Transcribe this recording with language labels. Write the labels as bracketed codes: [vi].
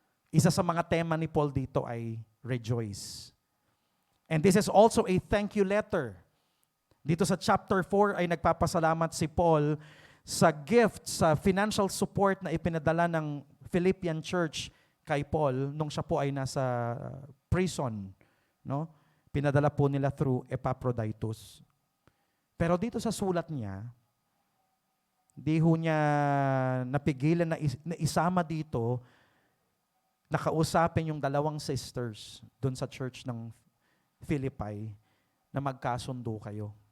[tl] Isa sa mga tema ni Paul dito ay rejoice. [en] And this is also a thank you letter. [tl] Dito sa chapter 4 ay nagpapasalamat si Paul sa gift, sa financial support na ipinadala ng Philippian church kay Paul nung siya po ay nasa prison, no? Pinadala po nila through Epaphroditus. Pero dito sa sulat niya, di ho niya napigilan na isama dito, nakausapin yung dalawang sisters doon sa church ng Philippi na magkasundo kayo.